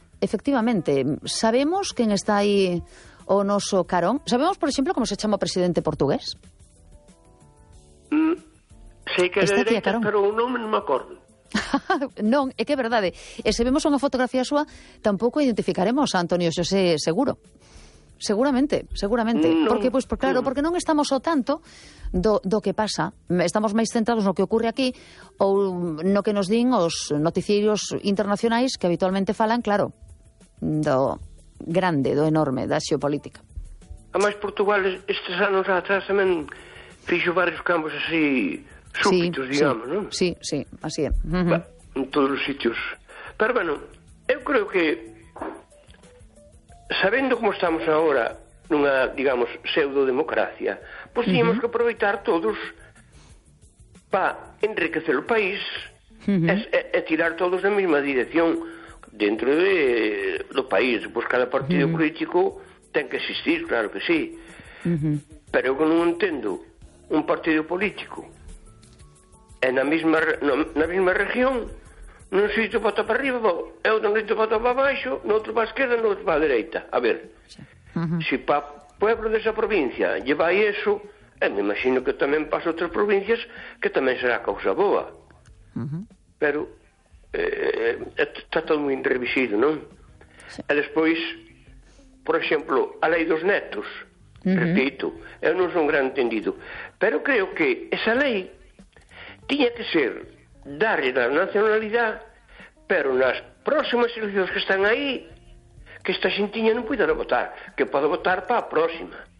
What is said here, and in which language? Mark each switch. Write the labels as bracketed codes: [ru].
[es] efectivamente, ¿sabemos quién está ahí o no so carón? ¿Sabemos, por ejemplo, cómo se llama presidente portugués? Sí, que está de derecha, pero no me acuerdo. [gl] Non, é que é verdade. E se vemos unha fotografía súa, tampouco identificaremos a Antonio José seguro. Seguramente. [es] No. [gl] Porque, pois, claro, porque non estamos o tanto do que pasa. Estamos máis centrados no que ocurre aquí ou no que nos din os noticieros internacionais que habitualmente falan, claro, do grande, do enorme, da xeopolítica. A máis Portugal, estes anos atrás, tamén fixo varios cambios así... Súbitos, [es] sí, digamos, sí, ¿no? Sí, sí, así es. En todos los sitios. Pero bueno, yo creo que, sabiendo cómo estamos ahora, en una, digamos, pseudo-democracia, pues tenemos que aprovechar todos para enriquecer el país, es tirar todos en la misma dirección dentro de lo país. Pues cada partido político tiene que existir, claro que sí. Pero yo no entiendo un partido político... [gl] Na mesma región, non sei se bota para arriba, é outro non se bota para baixo, noutro para a esquerda, noutro para a dereita. A ver, se para o pobre desa provincia [es] lleva eso, [gl] me imagino que tamén pasa outras provincias, que tamén será causa boa. Pero está todo moi revisido, non? E despois, por exemplo, a lei dos netos, repito, eu non son gran entendido, pero creo que esa lei tiña que ser [es] darle la nacionalidad, [gl] pero nas próximas eleccións que están aí, que esta xentiña non puidera votar, que pode votar para a próxima.